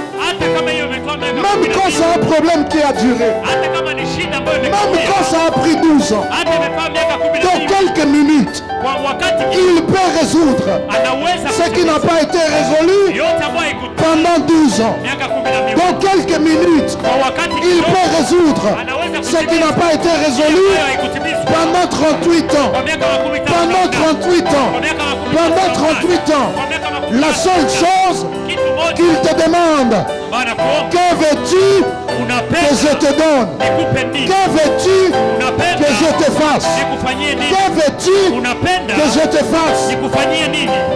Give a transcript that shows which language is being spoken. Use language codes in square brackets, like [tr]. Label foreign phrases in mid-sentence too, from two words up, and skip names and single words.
[sw] Hata kama hiyo imekuwa miaka [fr] Même 12, quand c'est un problème qui a duré. [sw] hata kama ni shida ambayo [fr] Même [sw] imekuwa, [fr] quand ça a pris 12 ans. [sw] hata imekuwa miaka [fr] Dans 12, quelques minutes, [sw] kwa wakati [fr] il peut résoudre [sw] anaweza [fr] ce qui n'a pas été résolu [sw] yote ambayo haikutimia [fr] pendant 12 ans. [sw] miaka 12. [fr] Dans quelques minutes, [sw] Kwa wakati [fr] il [sw] kidogo [fr] peut résoudre [sw] anaweza [fr] ce qui n'a pas été résolu [sw] ambayo haikutimizwa [fr] pendant 38 ans. [sw] kwa miaka 15. [fr] Pendant 38 ans. [sw] Kwa miaka 15. [fr] Pendant 38 ans. [sw] Kwa miaka 15. [fr] La seule chose [sw] kitu moja [fr] qu'il te demande, [sw] bana kuomba, [fr] que veux-tu que [sw] unapenda [fr] je te donne? [sw] nikupe nini? [fr] Que veux-tu [sw] Unapenda [fr] que je te fasse? [sw] nikufanyie nini? [fr] Que veux-tu [sw] Unapenda [fr] que je te fasse? [sw] nikufanyie nini?